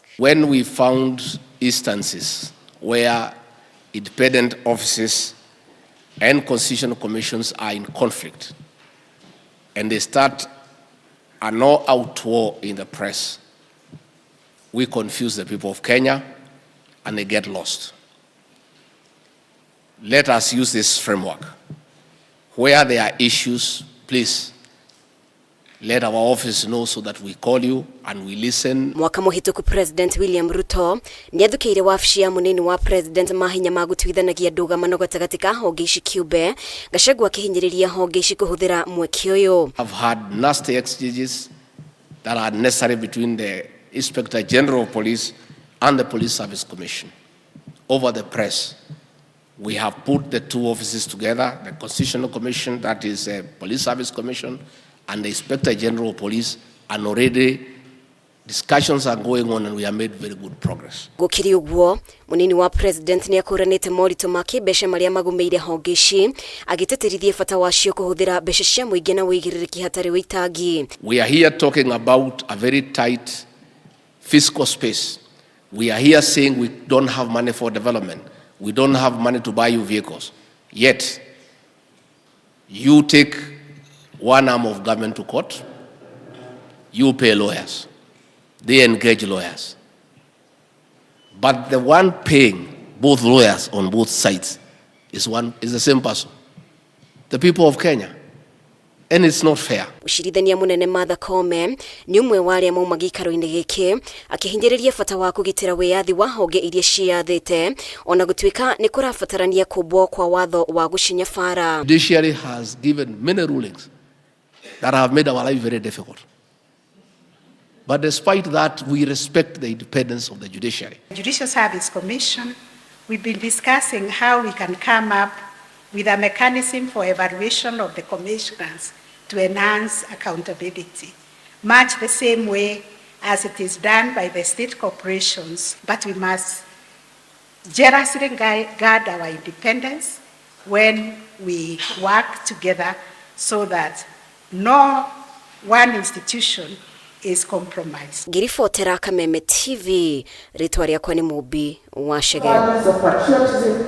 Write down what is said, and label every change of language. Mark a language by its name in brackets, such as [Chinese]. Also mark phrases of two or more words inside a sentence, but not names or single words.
[English] When we found instances where independent offices and constitutional commissions are in conflict and they start a no-out war in the press, we confuse the people of Kenya and they get lost. Let us use this framework. Where there are issues, please let our office know so that we call you and we listen. [Kikuyu] Mwaka muhituku President William Ruto ni athukiire wabici ya munini wa President mahinya ma gutuithanagia ndũgamano gatagati ka honge ici kiumbe GACHAGUA akihinyiriria honge ici kuhuthira mweke uyu. [English] I've had nasty exchanges that are necessary between the Inspector General of Police and the Police Service Commission over the press. We have put the two offices together, the Constitutional Commission, that is a Police Service Commission, and the Inspector General of Police, and already discussions are going on and we have made very good progress. [Kikuyu] Gukiri uguo munini wa President NIAKURANITE moritu ma kimbeca maria magumiire honge ici agiteterithie bata wacio kuhuthira mbeca cia muingi na wigiririki hatari witangi. [English] We are here talking about a very tight fiscal space. We are here saying we don't have money for development. We don't have money to buy you vehicles. Yet, you take one arm of government to court, you pay lawyers, they engage lawyers. But the one paying both lawyers on both sides is the same person, the people of Kenya. And it's not fair. [Kikuyu] Ushirithania munene Martha Koome ni umwe wa aria mauma gikaro-ini giki akihinyiriria bata wa kugitira wiyathi wa honge iria ciathite ona gutuika ni kurabatarania kubwo kwa watho wa gucinya fara. [English] Judiciary has given many rulings that have made our life very difficult. But despite that, we respect the independence of the judiciary. Judicial Service Commission, we've been discussing how we can come up with a mechanism for evaluation of the commissioners to enhance accountability, much the same way as it is done by the state corporations. But we must jealously guard our independence when we work together so that no one institution is compromised. [Kikuyu] Ngiribotera Kameme TV, ritwa riakwa ni Mubi wa Shege.